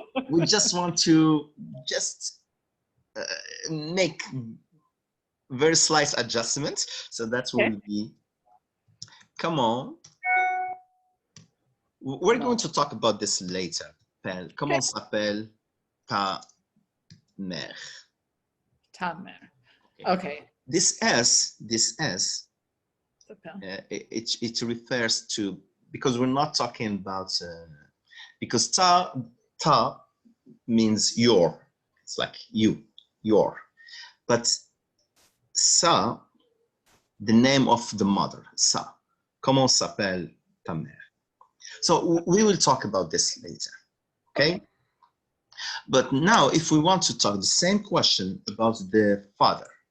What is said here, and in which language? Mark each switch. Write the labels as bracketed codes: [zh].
[en] We just want to make very slight adjustments. So that will be, come on. We're going to talk about this later. [fr] Comment s'appelle ta mère? Ta mère. Okay. [en] This S, it refers to, because we're not talking about, because ta means your, it's like you, your, but sa, the name of the mother, sa. [fr] Comment s'appelle ta mère? [en] So we will talk about this later, okay? But now, if we want to talk the same question about the father.